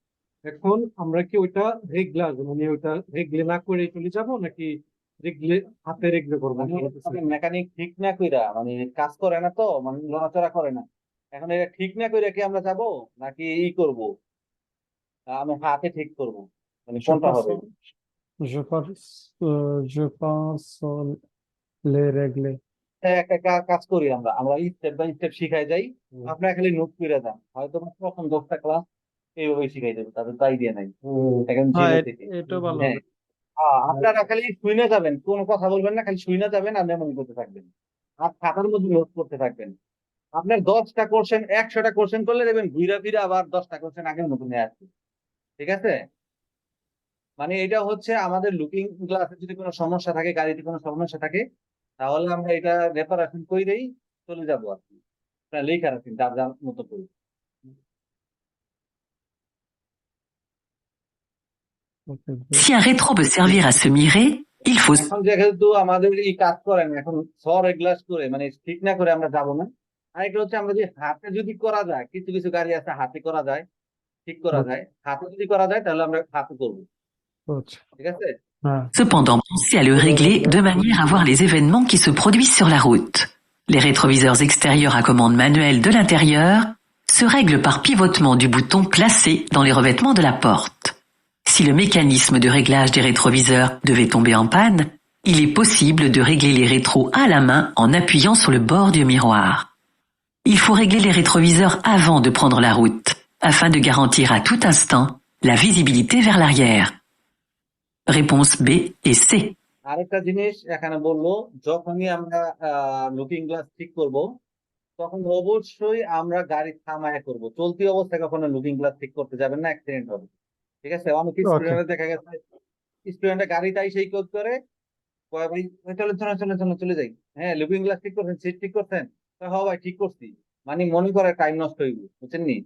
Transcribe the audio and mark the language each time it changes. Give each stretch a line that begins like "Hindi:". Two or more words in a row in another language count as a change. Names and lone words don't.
Bangla: এখন আমরা কি ওইটা রেগুলার মানে ওইটা রেগুলার না করে চলে যাব, নাকি রেগলে হাতে রেগলে করবো মেকানিক ঠিক না কইরা মানে কাজ করে না তো মানে নড়াচড়া করে না, এখন এটা ঠিক না কইরা কি আমরা যাব নাকি করব, আমি হাতে ঠিক করব, মানে
French: Je
Bangla: কোনটা
French: pense,
Bangla: হবে?
French: je pense les régler.
Bangla: একটা কাজ করি আমরা আমরা
English: step by step
Bangla: শিখাই যাই, আপনারা খালি নোট করে দেন, হয়তো প্রথম 10টা ক্লাস এইভাবে শিখাই দেবো, তাদের তো আইডিয়া নাই এখন হ্যাঁ, জিরো থেকে। এটাও ভালো হ্যাঁ, হবে। আপনারা খালি শুনে যাবেন, কোনো কথা বলবেন না, খালি শুনে যাবেন আর মেমোরি করতে থাকবেন, আর খাতার মধ্যে নোট করতে থাকবেন। আপনার 10টা কোশ্চেন 100টা কোশ্চেন করলে দেখবেন ঘুরে ফিরে আবার 10টা কোশ্চেন আগের মতো নিয়ে আসছে, ঠিক আছে? মানে এটা হচ্ছে আমাদের
English: looking glass
Bangla: যদি কোনো সমস্যা থাকে, গাড়িতে কোনো সমস্যা থাকে, তাহলে আমরা এটা রেপারেশন কইরেই চলে যাবো আর কি। আপনারা লেখা রাখেন যার যার মতো করে। Okay,
French: Si un rétro veut servir à se mirer, il faut
Bangla: এখন যেহেতু আমাদের এই কাজ করেন এখন সর গ্লাস করে মানে ঠিক না করে আমরা যাবো না। আর এটা হচ্ছে আমরা যদি হাতে যদি করা যায়, কিছু কিছু গাড়ি আছে হাতে করা যায়, ঠিক করা যায়, হাতে যদি করা যায় তাহলে আমরা হাতে করবো, আচ্ছা, ঠিক আছে? হ্যাঁ।
French: cependant penser à le régler de manière à voir les événements qui se produisent sur la route. Les rétroviseurs extérieurs à commande manuelle de l'intérieur se règlent par pivotement du bouton placé dans les revêtements de la porte. Si le mécanisme de réglage des rétroviseurs devait tomber en panne, il est possible de régler les rétros à la main en appuyant sur le bord du miroir. Il faut régler les rétroviseurs avant de prendre la route, afin de garantir à tout instant la visibilité vers l'arrière. Réponse B et C.
Bangla: আরেকটা জিনিস এখানে বললো, যখনই আমরা
English: looking glass
Bangla: ঠিক করব তখন অবশ্যই আমরা গাড়ি থামায় করব, চলতি অবস্থায় কখনো
English: looking glass
Bangla: ঠিক করতে যাবেন না, অ্যাক্সিডেন্ট হবে, ঠিক আছে? অনেক স্টুডেন্টের দেখা গেছে স্টুডেন্টের গাড়িটাই সেই কোড করে কয় ভাই চলে চলে চলে চলে চলে যাই, হ্যাঁ
English: looking glass
Bangla: ঠিক করছেন, সিট ঠিক করছেন, হ্যাঁ ভাই ঠিক করছি, মানে মনে করে টাইম নষ্ট হইব, বুঝছেন নি?